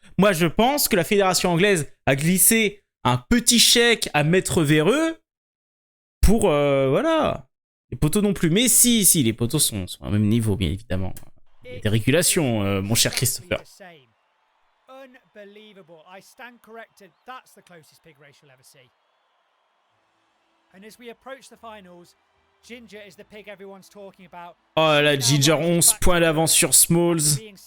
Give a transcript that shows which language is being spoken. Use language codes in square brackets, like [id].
[fr] Moi, je pense que la fédération anglaise a glissé un petit chèque à mettre véreux pour, voilà. Les poteaux non plus. Mais si, les poteaux sont au même niveau, bien évidemment. Il y a des régulations, mon cher Christopher. [en] Unbelievable. I stand corrected. That's the closest pig race you'll ever see. And as we approach the finals, Ginger is the pig everyone's talking about. [fr] Oh là, Ginger 11 points d'avance sur Smalls.